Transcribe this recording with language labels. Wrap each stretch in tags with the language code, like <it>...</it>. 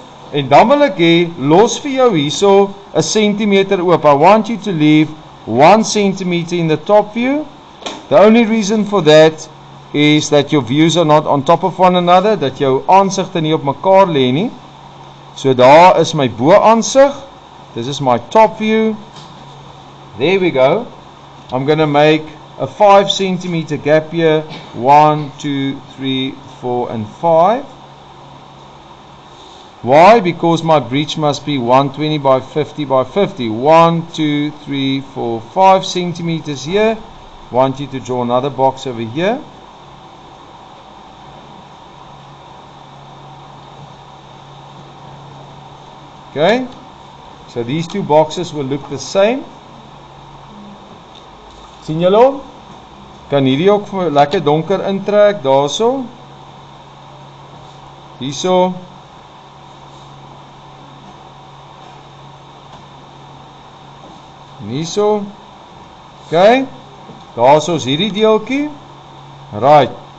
<af>En dan wil ek hê, los vir jou hierso 'n centimeter oop.</af> <en>I want you to leave 1 centimeter in the top view. The only reason for that is that your views are not on top of one another,</en> <af>dat jou aansigte nie op mekaar lê nie. So daar is my bo aansig.</af> <en>This is my top view. There we go. I'm going to make a 5 centimeter gap here. 1, 2, 3, 4 and 5. Why? Because my breech must be 120 by 50 by 50. 1, 2, 3, 4, 5 centimeters here. Want you to draw another box over here. Okay, so these two boxes will look the same.</en> <af>Sien julle hom? Kan hierdie ook lekker donker intrek daarso. Hierso. Hierso. Okay. Daarso is hierdie deeltjie. Right.</af>